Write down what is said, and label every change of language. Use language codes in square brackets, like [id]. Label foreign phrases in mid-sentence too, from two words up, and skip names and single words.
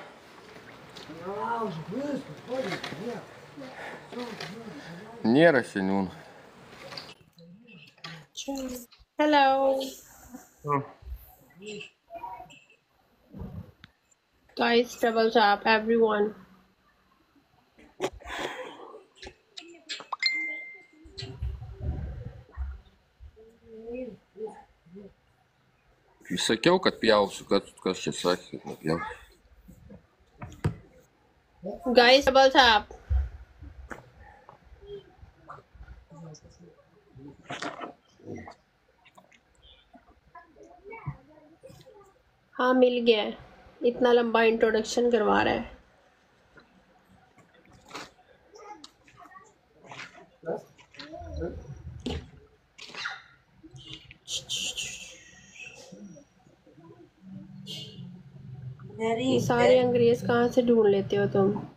[lt] Nėra seniūnų. [en] Hello. Guys, double tap, everyone. [lt] Sakiau, kad pjausiu, kad kas čia sakė, kad nepjausiu. [en] Guys, double tap. [hi] हाँ मिल गया है। इतना लंबा इंट्रोडक्शन करवा रहा है। ये सारे अंग्रेज कहाँ से ढूंढ लेते हो तुम?